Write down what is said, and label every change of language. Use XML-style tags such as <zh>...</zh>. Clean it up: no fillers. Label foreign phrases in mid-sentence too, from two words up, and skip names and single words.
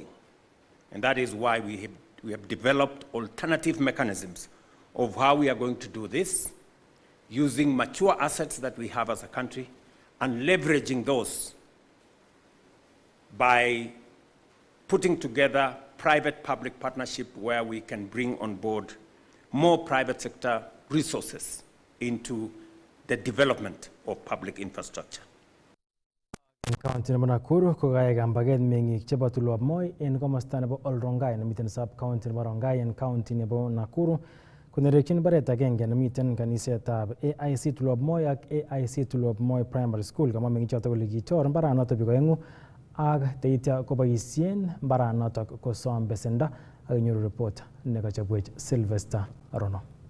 <en>And that is why we have developed alternative mechanisms of how we are going to do this, using mature assets that we have as a country and leveraging those by putting together private-public partnership where we can bring on board more private sector resources into the development of public infrastructure.</en> <kln>County nebo Nakuru ko kaya kambaget meng'ik chebo Tulwab Moi en komosta nebo Olrongai nemiten</kln> <en>sub county</en> <kln>nebo Rongai en county nebo Nakuru konerekyin baret agenge nemiten kanisetab AIC Tulwab Moi ak AIC Tulwab Moi Primary School kama meng'ichoto kole kichor mbaranoto biko oeng'u ak teitya koboisien mbaranoto kosom besendo ak inyoru report nekachobwech Sylvester Rono.</kln>